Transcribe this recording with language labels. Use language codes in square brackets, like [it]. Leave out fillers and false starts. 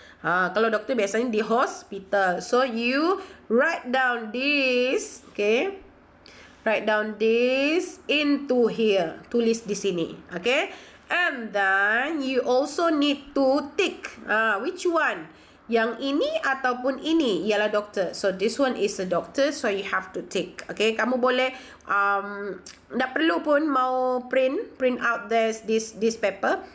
[ms] Kalau doktor biasanya di hospital. [en] So you write down this. Okay, write down this into here. [ms] Tulis di sini. [en] Okay, and then you also need to tick which one. [ms] Yang ini ataupun ini ialah doktor. [en] So this one is a doctor, so you have to tick. Okay, [ms] kamu boleh tak perlu pun mau [en] print out this paper.